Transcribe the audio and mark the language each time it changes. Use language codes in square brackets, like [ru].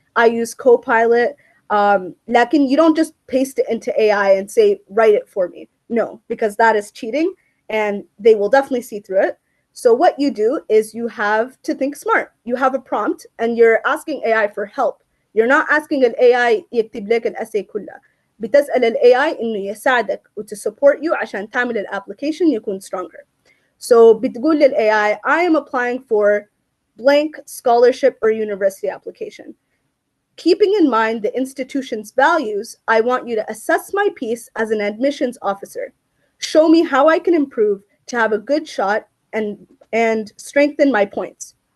[en] I use Copilot. Lakin you don't just paste it into AI and say, write it for me. No, because that is cheating, and they will definitely see through it. So what you do is you have to think smart. You have a prompt and you're asking AI for help. You're not asking an AI [ar] يكتب لك الأسي كله. بتسأل ال AI إنه يساعدك [en] to support you [ar] عشان تعمل الapplication يكون stronger. [en] So [ar] بتقول لل [en] AI, I am applying for blank scholarship or university application. Keeping in mind the institution's values, I want you to assess my piece as an admissions officer. Show me how I can improve to have a good shot and strengthen my points.